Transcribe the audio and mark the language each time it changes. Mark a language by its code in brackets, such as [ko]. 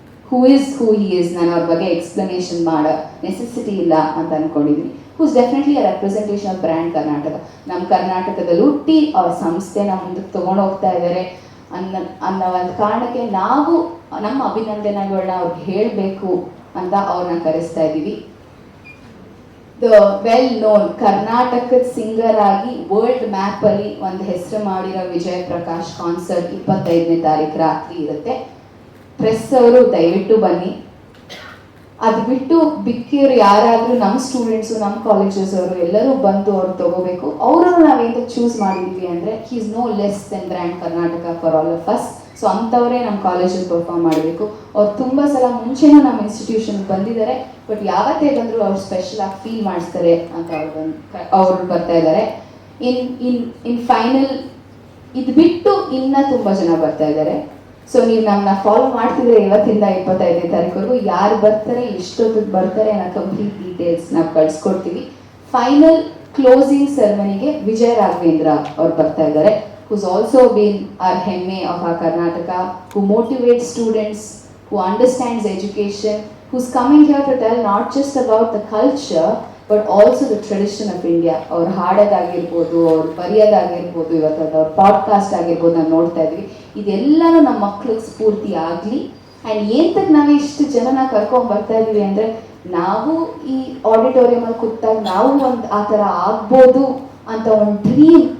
[en] who he is [kn] ನಾನು ಅವ್ರ ಬಗ್ಗೆ ಎಕ್ಸ್ಪ್ಲನೇಷನ್ ಮಾಡೋ ನೆಸೆಸಿಟಿ ಇಲ್ಲ ಅಂತ ಅಂದ್ಕೊಂಡಿದ್ದೀನಿ. [en] who's definitely a representation of brand Karnataka. [kn] ನಮ್ಮ ಕರ್ನಾಟಕದಲ್ಲಿ ಹುಟ್ಟಿ ಅವ್ರ ಸಂಸ್ಥೆನ ಮುಂದಕ್ಕೆ ತಗೊಂಡು ಹೋಗ್ತಾ ಇದ್ದಾರೆ ಅನ್ನೋ ಒಂದು ಕಾರಣಕ್ಕೆ ನಾವು ನಮ್ಮ ಅಭಿನಂದನೆಗಳನ್ನ ಅವ್ರಿಗೆ ಹೇಳಬೇಕು ಅಂತ ಅವ್ರನ್ನ ಕರೆಸ್ತಾ ಇದ್ದೀವಿ. [en] the well known [kn] ಕರ್ನಾಟಕದ ಸಿಂಗರ್ ಆಗಿ ವರ್ಲ್ಡ್ ಮ್ಯಾಪ್ ಅಲ್ಲಿ ಒಂದು ಹೆಸರು ಮಾಡಿರೋ ವಿಜಯ್ ಪ್ರಕಾಶ್ ಕಾನ್ಸರ್ಟ್ 25ನೇ ತಾರೀಕು ರಾತ್ರಿ ಇರುತ್ತೆ. ಪ್ರೆಸ್ ಅವರು ದಯವಿಟ್ಟು ಬನ್ನಿ. ಅದು ಬಿಟ್ಟು ಬಿಕ್ಕಿರು ಯಾರಾದರೂ ನಮ್ಮ ಸ್ಟೂಡೆಂಟ್ಸು, ನಮ್ಮ ಕಾಲೇಜಸ್ ಅವರು ಎಲ್ಲರೂ ಬಂದು ಅವ್ರು ತಗೋಬೇಕು. ಅವರನ್ನು ನಾವೇಂತ ಚೂಸ್ ಮಾಡಿದ್ವಿ ಅಂದರೆ [en] He is no less than brand Karnataka for all of us. [kn] So ಅಂಥವರೇ ನಮ್ಮ ಕಾಲೇಜಲ್ಲಿ ಪರ್ಫಾರ್ಮ್ ಮಾಡಬೇಕು. ಅವ್ರು ತುಂಬ ಸಲ ಮುಂಚೆನೂ ನಮ್ಮ ಇನ್ಸ್ಟಿಟ್ಯೂಷನ್ಗೆ ಬಂದಿದ್ದಾರೆ, ಬಟ್ ಯಾವತ್ತೇ ಬಂದರೂ ಅವ್ರು ಸ್ಪೆಷಲ್ ಆಗಿ ಫೀಲ್ ಮಾಡಿಸ್ತಾರೆ ಅಂತ ಅವ್ರು ಬರ್ತಾ ಇದ್ದಾರೆ. ಇನ್ ಫೈನಲ್ ಇದು ಬಿಟ್ಟು ಇನ್ನೂ ತುಂಬ ಜನ ಬರ್ತಾ ಇದ್ದಾರೆ. ಸೊ ನೀವು ನಮ್ಮನ್ನ ಫಾಲೋ ಮಾಡ್ತಿದ್ರೆ ಇವತ್ತಿಂದ 25ನೇ ತಾರೀಕುವರೆಗೂ ಯಾರು ಬರ್ತಾರೆ, ಎಷ್ಟೊತ್ತಿಗೆ ಬರ್ತಾರೆ ಅನ್ನೋ ಕಂಪ್ಲೀಟ್ ಡೀಟೇಲ್ಸ್ ನಾವು ಕಳಿಸ್ಕೊಡ್ತೀವಿ. [en] final closing ಸೆರೆಮನಿಗೆ ವಿಜಯ ರಾಘವೇಂದ್ರ [kn] ಅವ್ರು ಬರ್ತಾ ಇದ್ದಾರೆ, [en] who's also been our hemme of our Karnataka, who motivates students, who understands education, who's coming here to tell not just about the culture but also the tradition of India. [kn] ಅವ್ರು ಹಾಡೋದಾಗಿರ್ಬೋದು, ಅವ್ರು ಬರೆಯೋದಾಗಿರ್ಬೋದು, ಇವತ್ತು ಅವ್ರ podcast ಆಗಿರ್ಬೋದು ನಾವು ನೋಡ್ತಾ ಇದ್ವಿ. ಇದೆಲ್ಲನೂ ನಮ್ಮ ಮಕ್ಳಿಗೆ ಸ್ಫೂರ್ತಿ ಆಗಲಿ. ಆ್ಯಂಡ್ ಏನಕ್ಕೆ ನಾವು ಇಷ್ಟು ಜನನ ಕರ್ಕೊಂಡು ಬರ್ತಾ ಇದ್ದೀವಿ ಅಂದರೆ ನಾವು ಈ ಆಡಿಟೋರಿಯಮಲ್ಲಿ ಕೂತಾಗ ನಾವು ಒಂದು ಆ ಥರ ಆಗ್ಬೋದು ಅಂತ ಒಂದು ಡ್ರೀಮ್